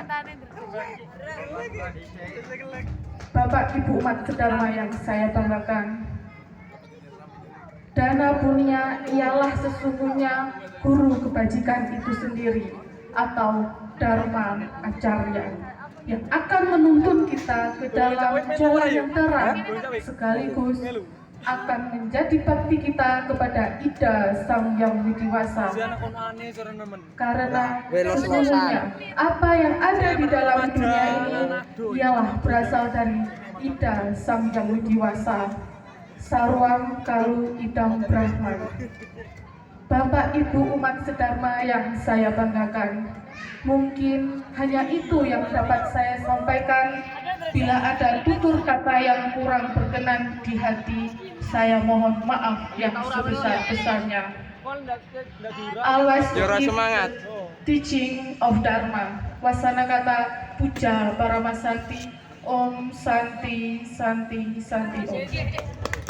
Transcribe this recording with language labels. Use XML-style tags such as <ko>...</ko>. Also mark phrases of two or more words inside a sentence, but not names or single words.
<id>Bapak Ibu umat sedharma yang saya banggakan, dana punya ialah sesungguhnya guru kebajikan itu sendiri atau Dharma Acarya yang akan menuntun kita ke dalam jalan yang terang, sekaligus akan menjadi bakti kita kepada Ida Sang Yang Widiwasa. Karena sesungguhnya apa yang ada di dalam dunia ini ialah berasal dari Ida Sang Yang Widiwasa,</id> <sa>Sarwam Kalu Idam Brahman.</sa> <id>Bapak Ibu umat sedharma yang saya banggakan, mungkin hanya itu yang dapat saya sampaikan. Bila ada tutur kata yang kurang berkenan di hati, saya mohon maaf yang sebesar-besarnya.</id> <en>Always keep teaching of Dharma.</en> <id>Wasana kata</id> <sa>Puja Paramasakti. Om Santi Santi Santi Om.</sa>